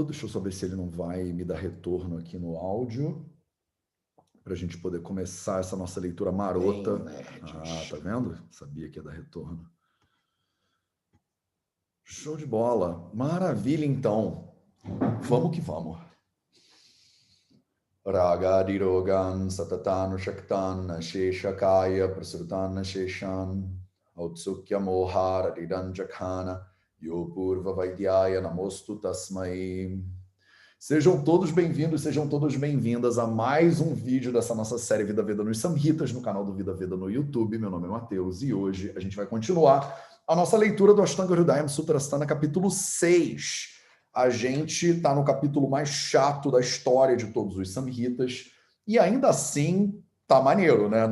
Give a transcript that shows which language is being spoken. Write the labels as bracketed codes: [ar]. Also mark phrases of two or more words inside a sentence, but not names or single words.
[pt] Deixa eu só ver se ele não vai me dar retorno aqui no áudio, para a gente poder começar essa nossa leitura marota. Venham, nerds. Ah, tá vendo? Sabia que ia dar retorno. Show de bola. Maravilha, então. Vamos que vamos. [sa] Ragadirogan satatan shaktan sheshakaya prasrutan sheshan autsukya mohara ridanjakhana yopurva vaidyaya namostu tasmai. [pt] Sejam todos bem-vindos, sejam todas bem-vindas a mais um vídeo dessa nossa série Vida Veda nos Samhitas, no canal do Vida Veda no YouTube. Meu nome é Matheus e hoje a gente vai continuar a nossa leitura do Ashtanga Hridayam Sutrasthana, capítulo 6. A gente está no capítulo mais chato da história de todos os Samhitas e ainda assim tá maneiro, né?